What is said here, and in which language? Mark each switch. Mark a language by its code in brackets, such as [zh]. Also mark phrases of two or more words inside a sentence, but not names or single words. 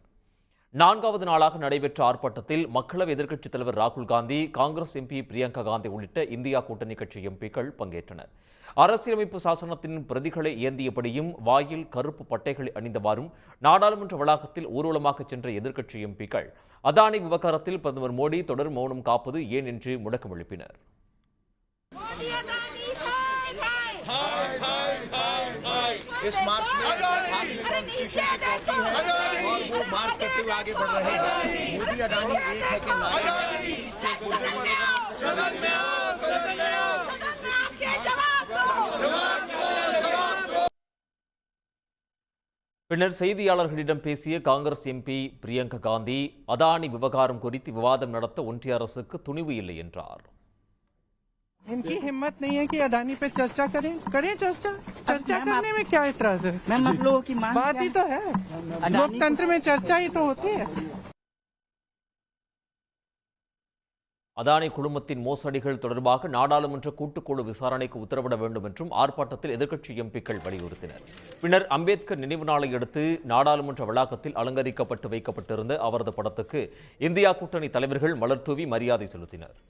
[ta] 4வது நாளாக நடைபெற்ற ஆர்ப்பாட்டத்தில் மக்களவை எதிர்க்கட்சித் தலைவர் ராகுல் காந்தி, காங்கிரஸ் எம்பி பிரியங்கா காந்தி உள்ளிட்ட இந்தியா கூட்டணி கட்சி எம்பிக்கள் பங்கேற்றனர். அரசியலமைப்பு சாசனத்தின் பிரதிகளை ஏந்தியபடியும் வாயில் கருப்பு பட்டைகளை அணிந்தவாறும் நாடாளுமன்ற வளாகத்தில் ஊர்வலமாக சென்ற எதிர்க்கட்சி எம்பிக்கள் அதானி விவகாரத்தில் பிரதமர் மோடி தொடர் மௌனம் காப்பது ஏன் என்று முழக்கம் எழுப்பினர். [hi] इस मार्च में भारतीय कॉन्स्टिट्यूशन की कॉपी है और वो मार्च करते हुए आगे बढ़ रहे हैं। मोदी अडानी एक है कि [ta] பின்னர் செய்தியாளர்களிடம் பேசிய காங்கிரஸ் எம்பி பிரியங்கா காந்தி, அதானி விவகாரம் குறித்து விவாதம் நடத்த ஒன்றிய அரசுக்கு துணிவு இல்லை என்றார். [hi] इनकी हिम्मत नहीं है कि अडानी पे चर्चा करें चर्चा करने में क्या एतराज है। मैम आप लोगों की मांग बात ही तो है, लोकतंत्र में चर्चा ही तो होती है। [ta] அதானி குழுமத்தின் மோசடிகள் தொடர்பாக நாடாளுமன்ற கூட்டுக்குழு விசாரணைக்கு உத்தரவிட வேண்டும் என்றும் ஆர்ப்பாட்டத்தில் எதிர்க்கட்சி எம்பிக்கள் வலியுறுத்தினர். பின்னர் அம்பேத்கர் நினைவு நாளை அடுத்து நாடாளுமன்ற வளாகத்தில் அலங்கரிக்கப்பட்டு வைக்கப்பட்டிருந்த அவரது படத்துக்கு இந்தியா கூட்டணி தலைவர்கள் மலர் தூவி மரியாதை செலுத்தினர்.